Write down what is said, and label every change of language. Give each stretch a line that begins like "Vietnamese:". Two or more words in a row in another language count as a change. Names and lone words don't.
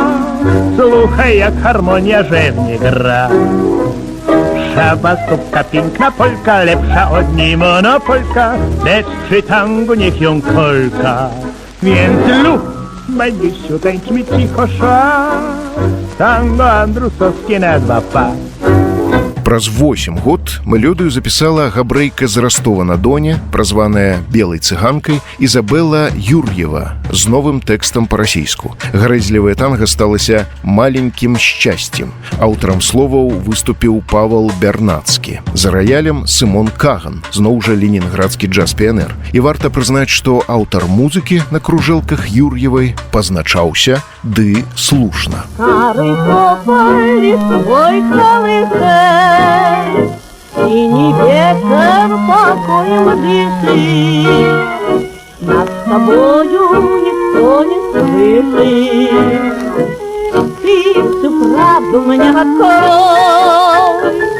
Polish: Słuchaj, jak harmonia rzewnie gra. Żaba, stópka, piękna polka, lepsza od niej monopolka, lecz przy tangu niech ją kolka. Więc lu, Maniusiu, tańcz mi cicho szal, tango andrusowskie na dwa pa.
Belarusian: Праз 8 год мелодыю запісала габрэйка з Ростова-на-Доне, празваная белай цыганкай, Ізабелла Юр'ева з новым тэкстам па-расейску. Гарэзлівая танга сталася маленькім шчасцем. Аўтарам словаў выступіў Павал Бярнацкі. За раялем Сымон Каган, зноў жа ленінградскі джаз-піянер. І варта прызнаць, што аўтар музыкі на кружэлках Юр'евай пазначаўся ды слушна.
Russian: Старый тополь листвой колыхает, синий ветер покоем дышит. Над тобою никто не слышит. Ты всю правду мне открой.